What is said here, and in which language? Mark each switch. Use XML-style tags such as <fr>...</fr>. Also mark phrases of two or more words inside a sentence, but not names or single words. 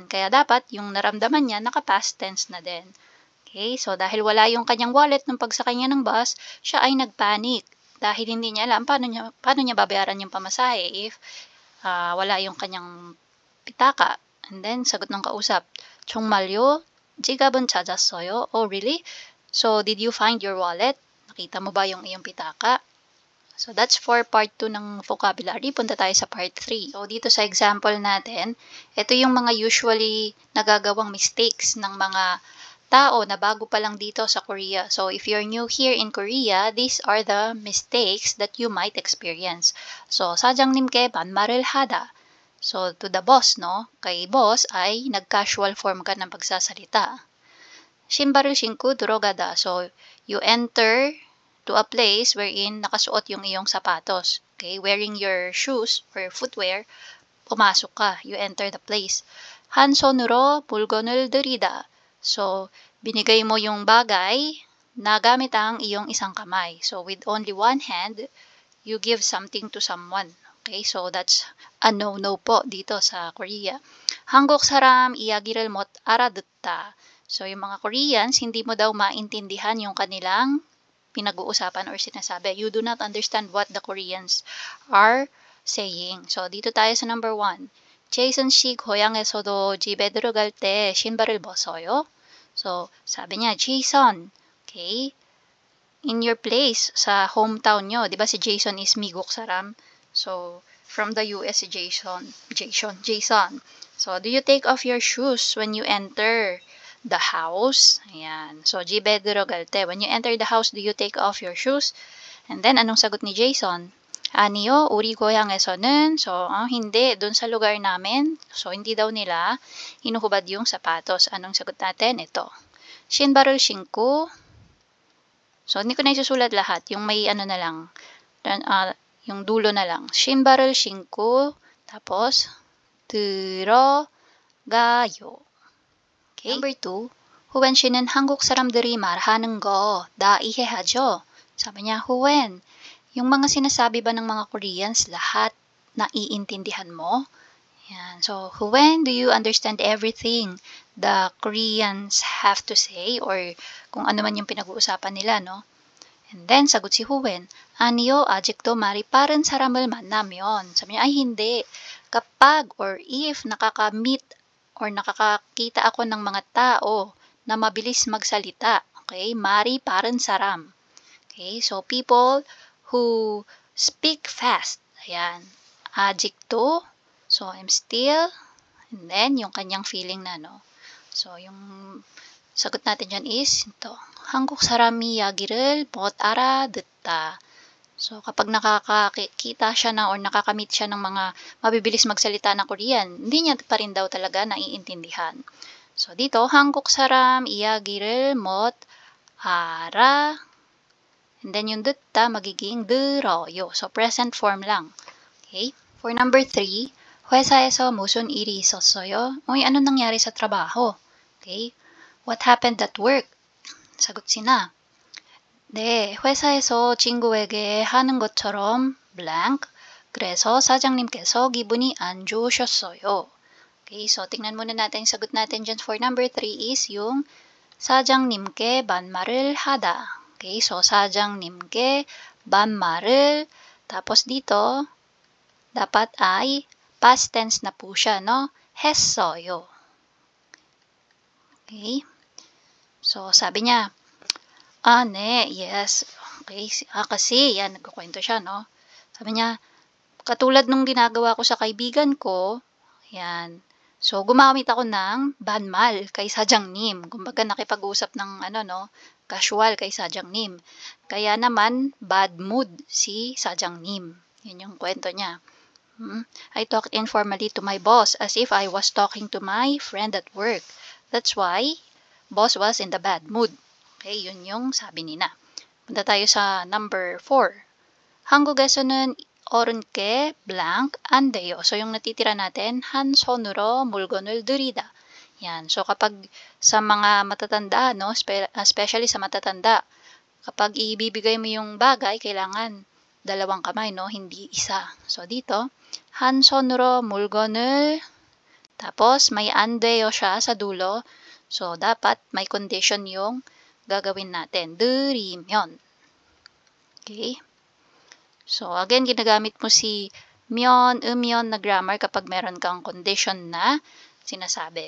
<tl>Kaya dapat, yung naramdaman niya, naka-</tl> <en>past tense</en> <tl>na din. Okay, so dahil wala yung kanyang wallet nung pagsakay niya ng bus, siya ay nagpanic. Dahil hindi niya alam paano niya babayaran yung pamasahe if wala yung kanyang pitaka.</tl> <en>And then,</en> <tl>sagot ng kausap,</tl> <ko>정말요? 지갑은 찾았어요?</ko> <en>Oh, really? So, did you find your wallet?</en> <tl>Nakita mo ba yung iyong pitaka?</tl> <en>So, that's for part 2 ng vocabulary.</en> <tl>Punta tayo sa</tl> <en>part 3.</en> <tl>So, dito sa example natin, ito yung mga usually nagagawang mistakes ng mga tao na bago pa lang dito sa Korea.</tl> <en>So, if you're new here in Korea, these are the mistakes that you might experience. So,</en> <ko>사장님께 반말을 하다.</ko> <en>So, to the boss, no?</en> <tl>Kay boss ay nag-casual form ka ng pagsasalita.</tl> <ko>신발을 신고 들어가다.</ko> <en>So, you enter to a place wherein</en> <tl>nakasuot yung iyong sapatos.</tl> <en>Okay? Wearing your shoes or footwear,</en> <tl>pumasok ka.</tl> <en>You enter the place.</en> <ko>한 손으로 물건을 들이다.</ko> <tl>So, binigay mo yung bagay na gamit ang iyong isang kamay.</tl> <en>So, with only one hand, you give something to someone. Okay, so that's a no-no</en> <tl>po dito sa</tl> <en>Korea.</en> <ko>한국 사람 이야기를 못 알아듣다.</ko> <tl>So, yung mga Koreans, hindi mo daw maintindihan yung kanilang pinag-uusapan or sinasabi.</tl> <en>You do not understand what the Koreans are saying. So,</en> <tl>dito tayo sa number 1.</tl> <ko>제이슨 씨 고향에서도 집에 들어갈 때 신발을 벗어요.</ko> <tl>So, sabi niya, Jason,</tl> <en>okay, in your place,</en> <tl>sa hometown nyo, di ba si Jason is</tl> <ko>미국 사람?</ko> <en>So, from the US, Jason. So, do you take off your shoes when you enter the house?</en> <tl>Ayan. So,</tl> <ko>집에 들어갈 때,</ko> <en>when you enter the house, do you take off your shoes? And then,</en> <tl>anong sagot ni Jason?</tl> <ko>아니요, 우리 고향에서는,</ko> <tl>so, hindi, dun sa lugar namin, so, hindi daw nila hinuhubad yung sapatos. Anong sagot natin? Ito.</tl> <ko>신발을 신고,</ko> <tl>so, hindi ko na isusulat lahat. Yung may ano na lang, yung dulo na lang.</tl> <ko>신발을 신고, tapos, 들어가요.</ko> <en>Okay. Number 2,</en> <ko>후웬 씨는 한국 사람들이 말하는 거 다 이해하죠?</ko> <tl>Sabi niya, Huwen, yung mga sinasabi ba ng mga Koreans, lahat naiintindihan mo? Yan.</tl> <en>So, Huwen, do you understand everything the Koreans have to say?</en> <tl>Or kung ano man yung pinag-uusapan nila, no?</tl> <en>And then,</en> <tl>sagot si Huwen,</tl> <ko>아니요, 아직도 말이 빠른 사람을 만나면.</ko> <tl>Sabi niya, ay hindi. Kapag or if nakaka-meet or nakakakita ako ng mga tao na mabilis magsalita,</tl> <ko>okay, 말이 빠른 사람.</ko> <en>Okay, so people who speak fast.</en> <tl>Ayan. 아직도,</tl> <en>so I'm still, and then</en> <tl>yung kanyang feeling na, no? So, yung sagot natin dyan is ito.</tl> <ko>한국 사람 이야기를 못 알아듣다.</ko> <tl>So, kapag nakakakita siya na or nakakamit siya ng mga mabibilis magsalita na Korean, hindi niya pa rin daw talaga naiintindihan. So, dito,</tl> <ko>한국 사람 이야기를 못 알아.</ko> <en>And then</en> <tl>yung 듣다 magiging 들어요.</tl> <en>So, present form lang. Okay? For number 3,</en> <ko>회사에서 무슨 일이 있었어요?</ko> <tl>Uy, ano nangyari sa trabaho?</tl> <en>Okay? What happened at work? 사got sina.</en> <ko>네, 회사에서 친구에게 하는 것처럼 blank. 그래서 사장님께서 기분이 안 좋으셨어요.</ko> <en>Okay, so</en> <tl>tingnan muna natin yung sagot natin dyan for number 3 is yung</tl> <ko>사장님께 반말을 하다.</ko> <en>Okay, so</en> <ko>사장님께 반말을,</ko> <tl>tapos dito, dapat ay past tense na po siya, no?</tl> <ko>했어요. Okay.</ko> <tl>So, sabi niya, ne, yes. Okay, kasi, yan, nagkukwento siya, no? Sabi niya, katulad nung ginagawa ko sa kaibigan ko, yan. So, gumamit ako ng banmal kay Sa장님. Kumbaga, nakipag-usap ng, casual kay Sa장님. Kaya naman, bad mood si Sa장님. Yun yung kwento niya.</tl> <en>I talked informally to my boss as if I was talking to my friend at work. That's why boss was in the bad mood.</en> <tl>Okay, yun yung sabi nina. Punta tayo sa number 4.</tl> <ko>한국에서는 어른께 blank 안 돼요.</ko> <tl>So, yung natitira natin,</tl> <ko>한 손으로 물건을 들이다.</ko> <tl>Yan. So, kapag sa mga matatanda, no, especially sa matatanda, kapag ibibigay mo yung bagay, kailangan dalawang kamay, no, hindi isa. So, dito,</tl> <ko>한 손으로 물건을,</ko> <tl>tapos may</tl> <ko>안 돼요</ko> <tl>siya sa dulo. So, dapat may condition yung gagawin natin.</tl> <ko>들이면. Okay?</ko> <tl>So, again, ginagamit mo si 면, 음연 na grammar kapag meron kang condition na sinasabi.</tl>